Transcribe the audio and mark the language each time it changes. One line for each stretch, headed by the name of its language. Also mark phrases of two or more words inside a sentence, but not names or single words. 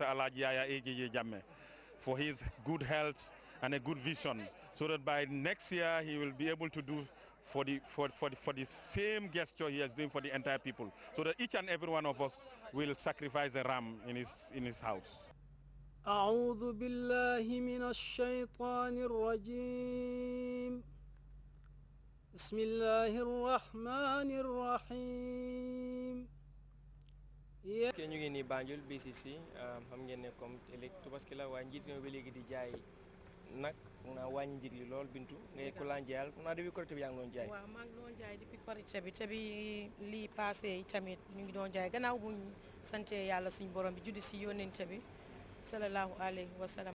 English: Alaji Ege Jammeh, for his good health and a good vision, so that by next year he will be able to do for the same gesture he is doing for the entire people, so that each and every one of us will sacrifice a ram in his house.
Arabic: أعوذ بالله من الشيطان الرجيم بسم الله الرحمن الرحيم.
Wolof: ñu ngi ni Banjul BCC xam ngeen ne comme ëllëg Tabaski la waaye njiit ñoo ba léegi di jaay nag naa wàññi njëg li lool Bintu ngay ko laan jaayal naa depuis Korité bi yaa ngi doon jaay. waaw maa ngi doon jaay depuis Korité bi te bi lii passé tamit ñu ngi doon jaay gannaaw buñ sante yàlla suñu borom bi juddi si yónnente bi
Arabic: صلى الله عليه وسلم.